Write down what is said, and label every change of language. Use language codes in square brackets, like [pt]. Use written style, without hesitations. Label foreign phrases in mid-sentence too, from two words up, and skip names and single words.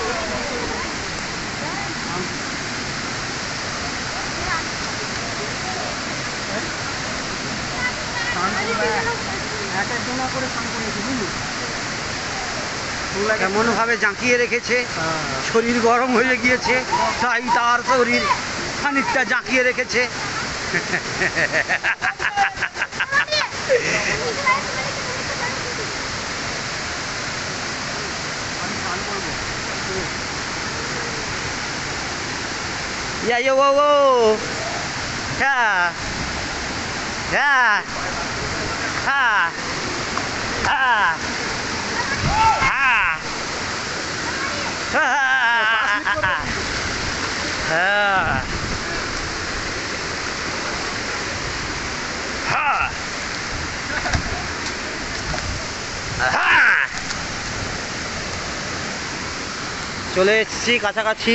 [bn] কেমন ভাবে জাঁকিয়ে রেখেছে, শরীর গরম হয়ে গিয়েছে তাই তার শরীর খানিকটা জাঁকিয়ে রেখেছে। Yeah, yo, whoa, whoa. Yeah. Yeah. Ha. Ha. Ha. Ha. চলে এসেছি কাছাকাছি।